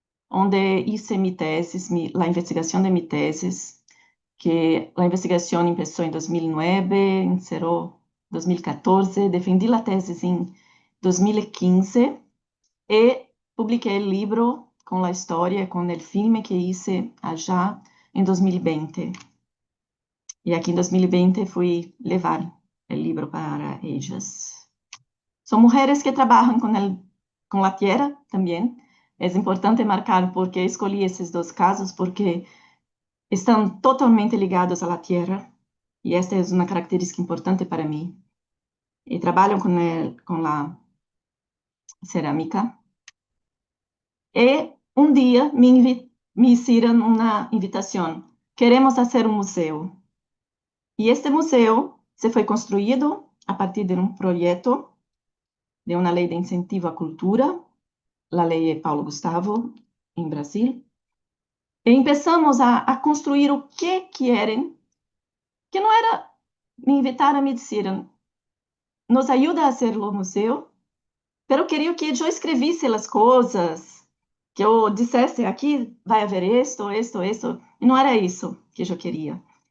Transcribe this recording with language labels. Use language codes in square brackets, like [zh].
[pt] onde [es] hice mi tesis, [pt] a investigação de mi tesis, que a investigação começou em 2009, encerrou em 2014, defendi a tese em 2015 e publiquei o livro com a história, com o filme que [es] hice allá [pt] em 2020. [es] Y aquí en 2020 fui levar el libro para ellas. Son mujeres que trabajan con la tierra también. Es importante marcar porque escogí esos dos casos, porque están totalmente ligados a la tierra. Y esta es una característica importante para mí. Y trabajan con la cerámica. Y un día me hicieron una invitación. Queremos hacer un museo. Y este museo se fue construido a partir de un proyecto de una ley de incentivo à cultura, la lei de Paulo Gustavo, [pt] em Brasil. E começamos a construir o que querem, que não era me invitaram, me disseram, nos ajuda a fazer o museu, pero queria que eu escrevisse as coisas, que eu dissesse, aqui vai haver isto, e não era isso que eu queria.